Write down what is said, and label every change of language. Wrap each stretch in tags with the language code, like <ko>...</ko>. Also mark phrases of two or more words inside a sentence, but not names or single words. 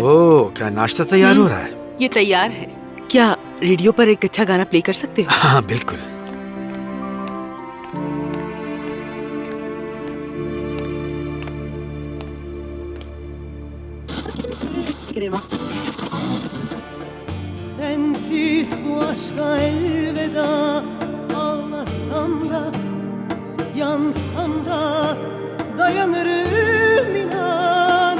<hi>ओह, क्या नाश्ता तैयार हो रहा है? ये तैयार है। क्या रेडियो पर एक अच्छा गाना प्ले कर सकते हो? हाँ बिल्कुल।</hi> <tr>Sensiz bu aşka elveda, ağlasam da yansam da dayanırım inan.</tr>